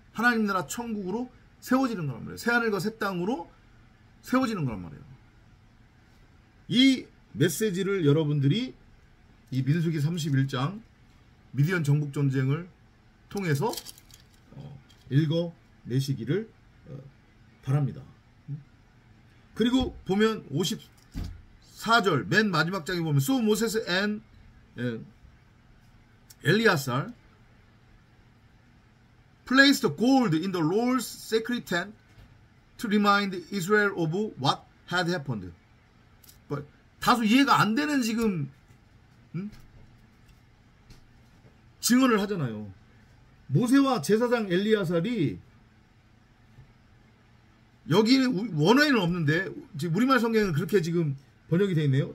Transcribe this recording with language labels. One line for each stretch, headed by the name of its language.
Korean: 하나님 나라 천국으로 세워지는 거란 말이에요. 새하늘과 새 땅으로 세워지는 거란 말이에요. 이 메시지를 여러분들이 이 민수기 31장 미디안 정복전쟁을 통해서 읽어내시기를 바랍니다. 그리고 보면 54절 맨 마지막 장에 보면
English: So Moses and Eleazar placed the gold in the Lord's sacred tent to remind Israel of what had happened.
Korean: 다소 이해가 안 되는 지금 증언을 하잖아요. 모세와 제사장 엘리야살이 여기 원어에는 없는데 지금 우리말 성경은 그렇게 지금 번역이 되어 있네요.